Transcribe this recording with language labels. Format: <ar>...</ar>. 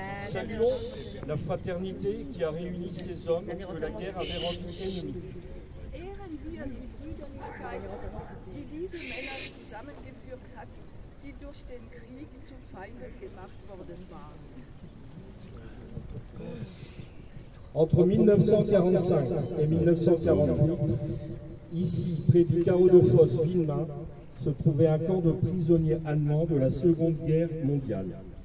<fr>Saluons la fraternité qui a réuni ces hommes que la guerre avait rendus ennemis.</fr> <de>Ehren wir die Brüderlichkeit, die diese Männer zusammengeführt hat, die durch den Krieg zu Feinden gemacht worden waren.</de> <fr>Entre 1945 et 1948, ici, près du carreau de fosse Villemain, se trouvait un camp de prisonniers allemands de la Seconde Guerre mondiale.</fr>